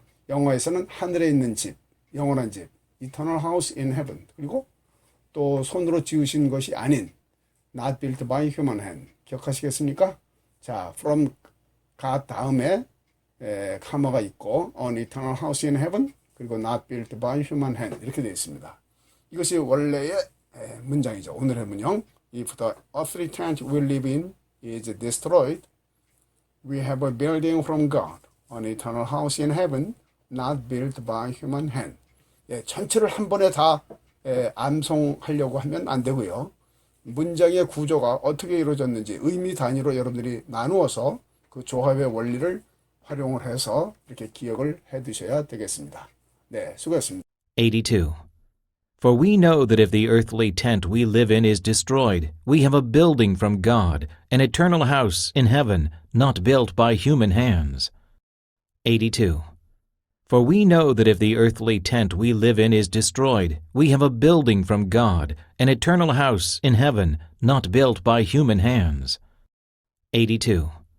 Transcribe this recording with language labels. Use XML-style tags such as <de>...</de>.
<ko>영어에서는 하늘에 있는 집, 영원한 집.</ko> <en>Eternal house in heaven.</en> <ko>그리고 또 손으로 지으신 것이 아닌</ko> <en>not built by human hand.</en> <ko>기억하시겠습니까? 자,</ko> <en>from God</en> <ko>다음에 카마가 있고</ko> <en>an eternal house in heaven</en> <ko>그리고</ko> <en>not built by human hand</en> <ko>이렇게 되어 있습니다. 이것이 원래의 문장이죠. 오늘의 문형.</ko> <en>If the earthly tent we live in is destroyed, we have a building from God, an eternal house in heaven, not built by human hand.</en> <ko>전체를 한 번에 다 암송하려고 하면 안 되고요. 문장의 구조가 어떻게 이루어졌는지 의미 단위로 여러분들이 나누어서 그 조합의 원리를 활용을 해서 이렇게 기억을 해 두셔야 되겠습니다. 네, 수고했습니다. 82.</ko> <en>For we know that if the earthly tent we live in is destroyed, we have a building from God, an eternal house in heaven, not built by human hands. 82. For we know that if the earthly tent we live in is destroyed, we have a building from God, an eternal house in heaven, not built by human hands. 82.</en>